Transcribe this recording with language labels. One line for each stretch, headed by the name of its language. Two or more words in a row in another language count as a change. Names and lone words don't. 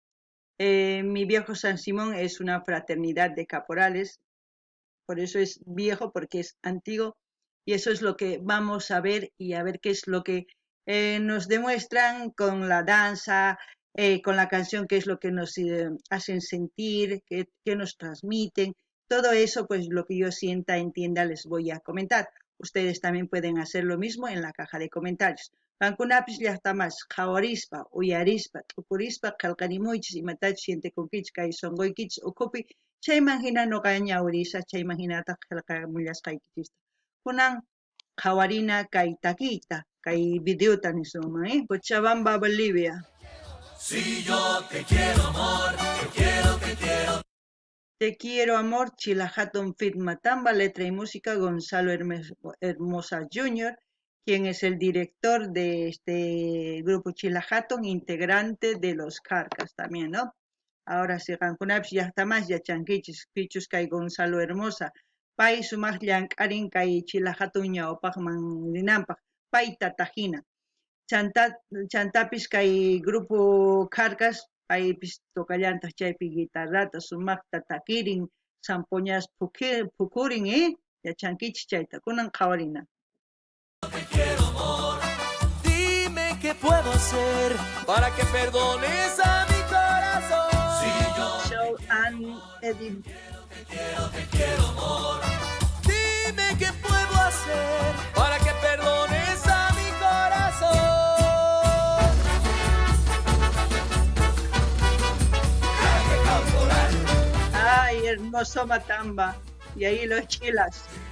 Spanish: Mi viejo San Simón es una fraternidad de caporales, por eso es viejo, porque es antiguo, y eso es lo que vamos a ver y a ver qué es lo que nos demuestran con la danza, con la canción, qué es lo que nos hacen sentir, qué nos transmiten. Todo eso, pues lo que yo sienta, entienda, les voy a comentar. Ustedes también pueden hacer lo mismo en la caja de comentarios.
Quechua: Kankunapis llaqtamas qhawarispa, uyarispa, t'upurispa, qillqanimuchis imatachus sientikunkich kay sonqoykich ukhupi, chayman hina nuqa ñawrisa, chayman hinataq qillqamullasqaykichisqa. Kunan qhawarina kay taquita, kay videota nisuman, Cochabamba, Bolivia.
Spanish: Si yo te quiero amor, te quiero, te quiero. Te quiero amor, Chilahatun Fit Matamba, letra y música Gonzalo Hermosa Jr., quien es el director de este grupo Chilahatun, integrante de los Carcas también, ¿no? Ahora sí,
Quechua: Rankunapis
Spanish: ya está más,
Quechua: ya chanquichis, pichus kay Gonzalo Hermosa, pay sumaq llank'arin kay Chilahatun ñawpaqman rinampaq, pay tatajina. Chantapis kay grupo Carcas, paypis toqallantaq chaypi guitarrata sumaqta takirin, sampuñas pukurin, yachankichis chayta, kunan qhawarina.
Spanish: Te quiero amor, dime qué puedo hacer para que perdones a mi corazón. Si yo
English: Show and edit.
Spanish: te quiero amor, dime qué puedo hacer para que perdones a mi corazón. Ay, hermoso Matamba, y ahí los chilas.